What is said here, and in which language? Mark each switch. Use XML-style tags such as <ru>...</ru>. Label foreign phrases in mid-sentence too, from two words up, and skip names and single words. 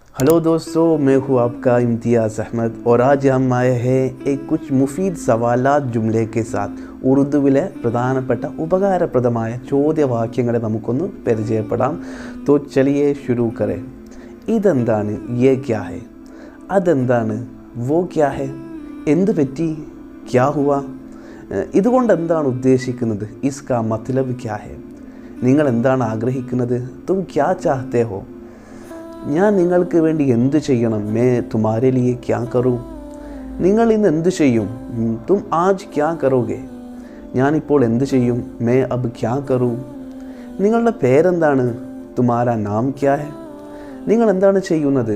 <hi>हेलो दोस्तों, मैं हूँ आपका इम्तियाज़ अहमद और आज हम आए हैं एक कुछ मुफीद सवालात जुमले के साथ</hi> <ml>ഉറുദുവിലെ പ്രധാനപ്പെട്ട ഉപകാരപ്രദമായ ചോദ്യവാക്യങ്ങളെ നമുക്കൊന്ന് പരിചയപ്പെടാം.</ml> <hi>तो चलिए शुरू करें. ഇതെന്താണ്? ये क्या है? അതെന്താണ്? वो क्या है?</hi> <ml>എന്ത് പറ്റി?</ml> <hi>क्या हुआ?</hi> <ml>ഇതുകൊണ്ട് എന്താണ് ഉദ്ദേശിക്കുന്നത്?</ml> <hi>इसका मतलब क्या है?</hi> <ml>നിങ്ങൾ എന്താണ് ആഗ്രഹിക്കുന്നത്?</ml> <hi>तुम क्या चाहते हो?</hi> <ml>ഞാൻ നിങ്ങൾക്ക് വേണ്ടി എന്തു ചെയ്യണം?</ml> <hi>मैं तुम्हारे लिए क्या करूँ?</hi> <ml>നിങ്ങൾ ഇന്ന് എന്തു ചെയ്യും?</ml> <hi>तुम आज क्या करोगे?</hi> <ml>ഞാനിപ്പോൾ എന്തു ചെയ്യും?</ml> <hi>मैं अब क्या करूँ?</hi> <ml>നിങ്ങളുടെ പേരെന്താണ്?</ml> <hi>तुम्हारा नाम क्या है?</hi> <ml>നിങ്ങൾ എന്താണ് ചെയ്യുന്നത്?</ml>